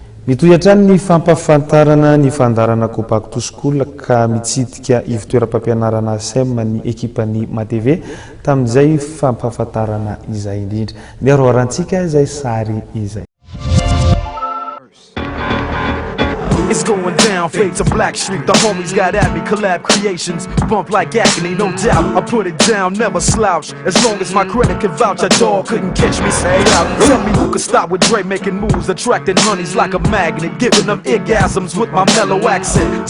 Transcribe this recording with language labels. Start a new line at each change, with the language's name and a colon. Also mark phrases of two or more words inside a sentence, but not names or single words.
Malagasy: Mitoyatrany ny fampafantarana ny fandarana Go Back to School ka mitsidika ivitoeram-pampianarana SEM ny ekipany Matv tamin'izay fampafantarana izay indrindra. Miaroarantsika izay sary izay.
English: It's going down, fade to Black Street. The homies got at me, collab creations, bump like agony, no doubt. I put it down, never slouch. As long as my credit can vouch, a dog couldn't catch me straight out. Tell me who could stop with Dre making moves, attracting honeys like a magnet, giving them orgasms with my mellow accent.